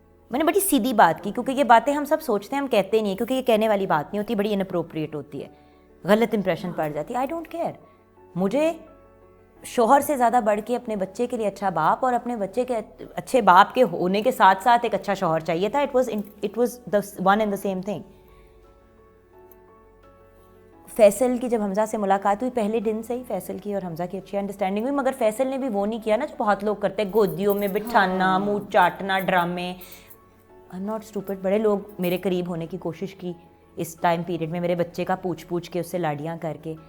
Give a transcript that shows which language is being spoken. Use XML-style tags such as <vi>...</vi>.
<ur>میں نے بڑی سیدھی بات کی, کیونکہ یہ باتیں ہم سب سوچتے ہیں, ہم کہتے نہیں ہیں, کیونکہ یہ کہنے والی بات نہیں ہوتی, بڑی اناپروپریٹ ہوتی ہے, غلط امپریشن پڑ جاتی ہے.</ur> <en>I don't care,</en> <ur>مجھے شوہر سے زیادہ بڑھ کے اپنے بچے کے لیے اچھا باپ اور اپنے بچے کے اچھے باپ کے ہونے کے ساتھ ساتھ ایک اچھا شوہر چاہیے تھا.</ur> <en>It was the one and the same thing.</en> <ur>Faisal کی جب حمزہ سے ملاقات ہوئی, پہلے دن سے ہی فیصل کی اور حمزہ کی اچھی انڈرسٹینڈنگ ہوئی, مگر فیصل نے بھی وہ نہیں کیا نا جو بہت لوگ کرتے ہیں, گودیوں میں بٹھانا, منہ چاٹنا, ڈرامے.</ur> <en>I am not stupid.</en> <ur>بڑے لوگ میرے قریب ہونے کی کوشش کی اس ٹائم پیریڈ میں, میرے بچے کا پوچھ کے اس سے لاڑیاں کر کے.</ur>